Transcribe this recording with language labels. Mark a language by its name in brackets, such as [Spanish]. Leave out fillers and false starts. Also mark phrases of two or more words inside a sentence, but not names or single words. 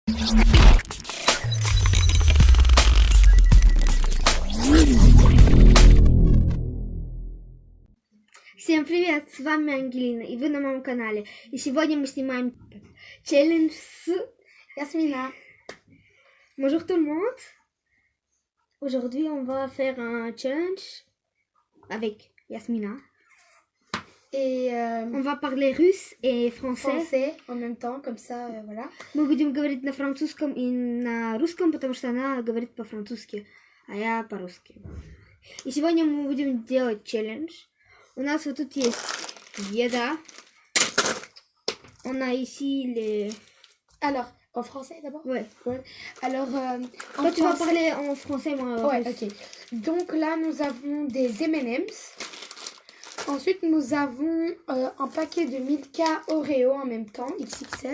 [Russian] Всем привет, с вами Ангелина, и вы на моем канале. И сегодня мы снимаем челлендж с Yasmina. [French] Bonjour tout le monde. Aujourd'hui, on va faire un challenge avec Yasmina. Et On va parler russe et français en même temps, comme ça, voilà. [Russian] Мы будем говорить на французском и на русском, потому что она говорит по-французски, а я по-русски. И сегодня мы будем делать челлендж. У нас вот тут есть еда. [French] On a ici les... Alors, en français d'abord? Ouais. Alors, Toi, tu vas parler en français, moi en russe. Ok. Donc là, nous avons des M&M's. Ensuite, nous avons un paquet de Milka Oreo en même temps, XXL.